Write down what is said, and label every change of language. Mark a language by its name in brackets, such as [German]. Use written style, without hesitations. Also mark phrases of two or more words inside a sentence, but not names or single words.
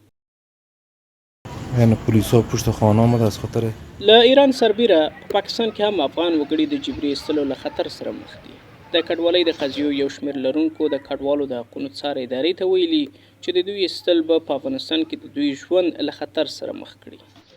[Persian] یعنی پولیسو پشت خانه آمد از خطر [Pashto] له ایران سربیره په پاکستان کې هم افغان وګړي د جبري ایستلو له خطر سره مخ دي. د کډوالۍ د قضیو یو شمېر لرونکو د کډوالو د حقونو څار ادارې ته ویلي چې د دوی ایستل به په افغانستان کې د دوی ژوند له خطر سره مخ کړي.